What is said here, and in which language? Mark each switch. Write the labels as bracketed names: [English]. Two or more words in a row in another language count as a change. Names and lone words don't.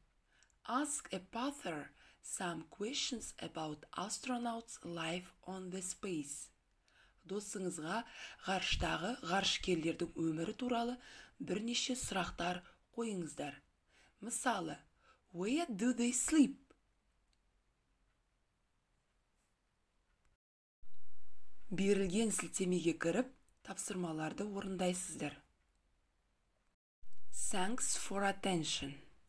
[English] Ask a pather some questions about astronauts' life on the space. [Kazakh] Досыңызға ғарыштағы ғарышкерлердің өмірі туралы бірнеше сұрақтар қойыңыздар. Мысалы, [English] where do they sleep? [Kazakh] Берілген сілтемеге кіріп, тапсырмаларды орындайсыздар. [English] Thanks for attention.